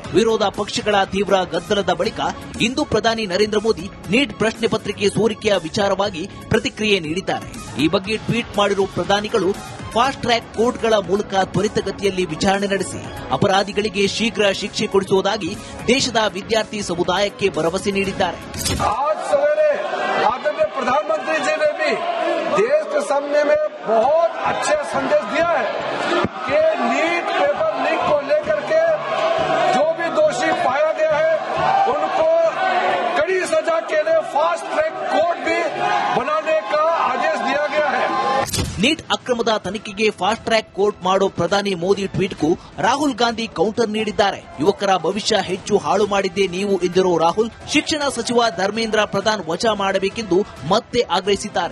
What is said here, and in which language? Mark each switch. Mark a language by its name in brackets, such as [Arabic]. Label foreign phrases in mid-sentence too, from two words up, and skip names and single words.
[Kannada] ವಿರೋಧ ಪಕ್ಷಗಳ ತೀವ್ರ ಗದ್ದಲದ ಬಳಿಕ ಇಂದು ಪ್ರಧಾನಿ ನರೇಂದ್ರ ಮೋದಿ ನೀಟ್ ಪ್ರಶ್ನೆ ಪತ್ರಿಕೆ ಸೋರಿಕೆಯ ವಿಚಾರವಾಗಿ ಪ್ರತಿಕ್ರಿಯೆ ನೀಡಿದ್ದಾರೆ. ಈ ಬಗ್ಗೆ ಟ್ವೀಟ್ ಮಾಡಿರುವ ಪ್ರಧಾನಿಗಳು [English] fast track [Kannada] ಕೋರ್ಟ್ಗಳ ಮೂಲಕ ತ್ವರಿತಗತಿಯಲ್ಲಿ ವಿಚಾರಣೆ ನಡೆಸಿ ಅಪರಾಧಿಗಳಿಗೆ ಶೀಘ್ರ ಶಿಕ್ಷೆ ಕೊಡಿಸುವುದಾಗಿ ದೇಶದ ವಿದ್ಯಾರ್ಥಿ ಸಮುದಾಯಕ್ಕೆ ಭರವಸೆ ನೀಡಿದ್ದಾರೆ. [Hindi] प्रधानमंत्री जी ने भी देश के सामने में बहुत अच्छा संदेश दिया है कि नीट [English] paper leak [Hindi] को लेकर के जो भी दोषी पाया गया है उनको कड़ी सजा के लिए [English] fast track court [Hindi] भी बनाने का आदेश दिया गया है. [Kannada] ನೀಟ್ ಅಕ್ರಮದ ತನಿಖೆಗೆ [English] fast track court [Kannada] ಮಾಡೋ ಪ್ರಧಾನಿ ಮೋದಿ ಟ್ವೀಟ್ಗೂ ರಾಹುಲ್ ಗಾಂಧಿ ಕೌಂಟರ್ ನೀಡಿದ್ದಾರೆ. ಯುವಕರ ಭವಿಷ್ಯ ಹೆಚ್ಚು ಹಾಳು ಮಾಡಿದ್ದೇ ನೀವು ಎಂದಿರೋ ರಾಹುಲ್ ಶಿಕ್ಷಣ ಸಚಿವ ಧರ್ಮೇಂದ್ರ ಪ್ರಧಾನ್ ವಜಾ ಮಾಡಬೇಕೆಂದು ಮತ್ತೆ ಆಗ್ರಹಿಸಿದ್ದಾರೆ.